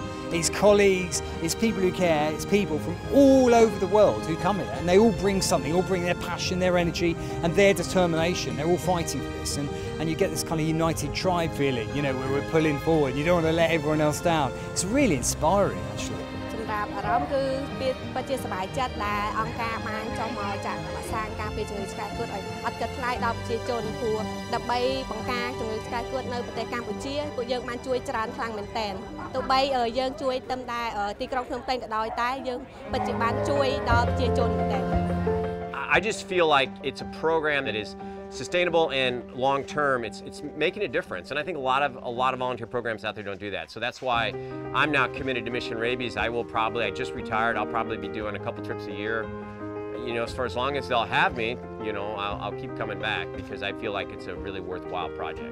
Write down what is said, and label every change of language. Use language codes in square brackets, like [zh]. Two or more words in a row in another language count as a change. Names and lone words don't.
[en] It's colleagues, it's people who care, it's people from all over the world who come here and they all bring something, all bring their passion, their energy and their determination. They're all fighting for this and you get this kind of united tribe feeling, you know, where we're pulling forward. You don't want to let everyone else down. It's really inspiring actually. [km] អារម្មណ៍គឺពិតជាសប្បាយចិត្តដែលអង្គការបានចុះមកចាក់វ៉ាក់សាំងការពារជំងឺឆ្កែគ្រុឌឲ្យអត់គិតថ្លៃដល់ប្រជាជនព្រោះដើម្បីបង្ការជំងឺឆ្កែគ្រុឌនៅប្រទេសកម្ពុជាពួកយើងបានជួយច្រើនខ្លាំងមែនទែនទោះបីយើងជួយទៅតែទីក្រុងភ្នំពេញក៏ដោយតែយើងពិតជាបានជួយដល់ប្រជាជនដែរ [en] I just feel like it's a program that is sustainable and long term. It's making a difference, and I think a lot of volunteer programs out there don't do that. So that's why I'm now committed to Mission Rabies. I just retired. I'll probably be doing a couple trips a year. You know, for as long as they'll have me, you know, I'll keep coming back because I feel like it's a really worthwhile project.